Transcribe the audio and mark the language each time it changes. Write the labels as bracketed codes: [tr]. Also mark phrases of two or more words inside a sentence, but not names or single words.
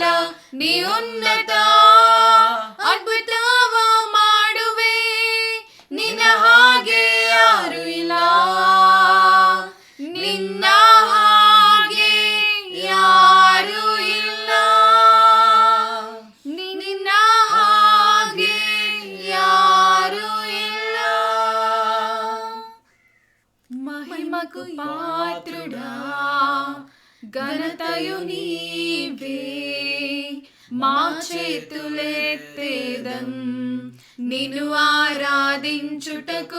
[kn] ನೀ ಉನ್ನತ ಅದ್ಭುತವ ಮಾಡುವೆ, ನಿನ್ನ ಹಾಗೆ ಯಾರು ಇಲ್ಲ, ನಿನ್ನ ಹಾಗೆ ಯಾರು ಇಲ್ಲ, ನಿನ್ನ ಹಾಗೆ ಯಾರು ಇಲ್ಲ. [te] మహిమకు పాత్రుడా ఘనతయు నీవే, మా చేతులెత్తేదం నిన్ను ఆరాధించుటకు.